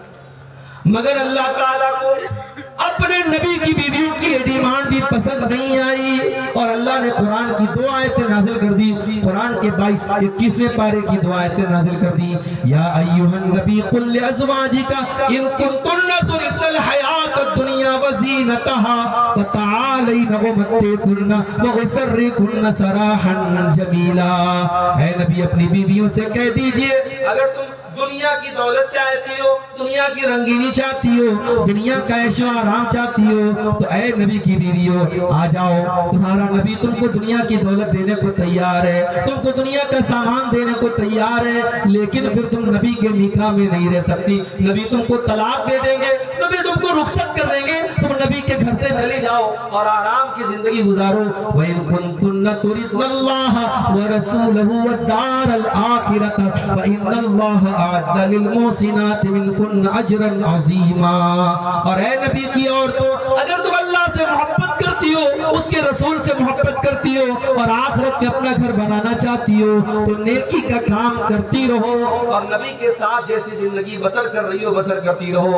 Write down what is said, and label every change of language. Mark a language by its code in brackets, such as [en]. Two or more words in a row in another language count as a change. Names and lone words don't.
[hi] मगर अल्लाह ताला को अपने नबी की बीवियों की डिमांड भी पसंद नहीं आई और अल्लाह ने कुरान की 2 आयतें नाजिल कर दी। कुरान के 21वें पारे की 2 आयतें नाजिल कर दी। [ar] يا أيها النبي قل لأزواجك إن كنتن تردن الحياة الدنيا وزينتها فتعالين وأمتعكن وأسرحكن سراحا جميلا. [hi] ऐ नबी अपनी बीवियों से कह दीजिए, अगर तुम दुनिया की दौलत चाहती हो, दुनिया की रंगीनी चाहती हो, दुनिया का ऐशो आराम चाहती हो, तो ऐ नबी की बीवियों आ जाओ, तुम्हारा नबी तुमको दुनिया की दौलत देने को तैयार है, तुमको दुनिया का सामान देने को तैयार है, लेकिन फिर तुम नबी के निकाह में नहीं रह सकती। नबी तुमको तलाक दे देंगे, नबी तुमको रुखसत कर देंगे, तुम नबी के घर से चले जाओ और आराम की जिंदगी गुजारो। [ar] وإن كنتن تردن الله ورسوله والدار الآخرة فإن الله أعد للمحسنات منكن أجرا عظيما. [hi] और ऐ नबी की औरतों, अगर तुम अल्लाह से मोहब्बत करती हो, उसके रसूल से मोहब्बत करती हो और आखिरत में अपना घर बनाना चाहती हो, तो नेकी का काम करती रहो और नबी के साथ जैसी जिंदगी बसर कर रही हो बसर करती रहो।